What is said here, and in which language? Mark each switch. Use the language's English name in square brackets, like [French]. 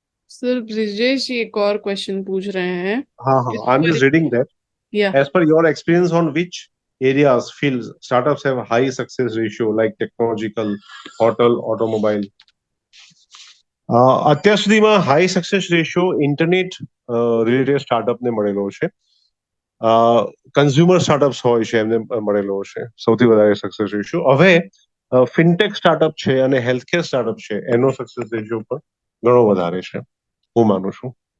[Hindi] Sir Brijesh जी एक और question पूछ रहे हैं. [English] हाँ हाँ, I am just reading that. Yeah. As per your experience, on which areas, fields, startups have high success ratio, like technological, hotel, automobile? [Gujarati] અત્યાર સુધીમાં high success ratio internet related સ્ટાર્ટઅપને મળેલો છે. કન્ઝ્યુમર સ્ટાર્ટઅપ્સ હોય છે એમને મળેલો છે સૌથી વધારે સક્સેસ રેશિયો. હવે ફિનટેક સ્ટાર્ટઅપ છે અને હેલ્થકેર સ્ટાર્ટઅપ છે એનો સક્સેસ રેશિયો પણ ઘણો વધારે છે, હું માનું છું.